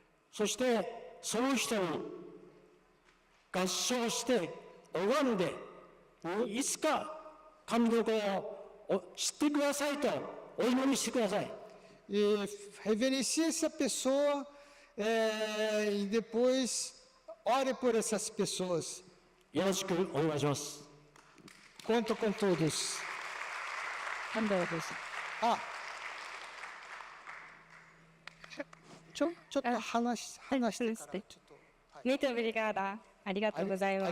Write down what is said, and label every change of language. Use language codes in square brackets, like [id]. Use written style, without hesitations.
[ja] そしてその人に合唱して拝んで、いつか神の子を知ってくださいとお祈りしてください。 [pt] E reverencie essa pessoa e depois ore por essas pessoas. [ja] よろしくお願いします。 [pt] Conto com todos. [ja] 安藤です。あ、ちょっと話してからちょっと。 [pt] Muito obrigada. [ja] ありがとうございます。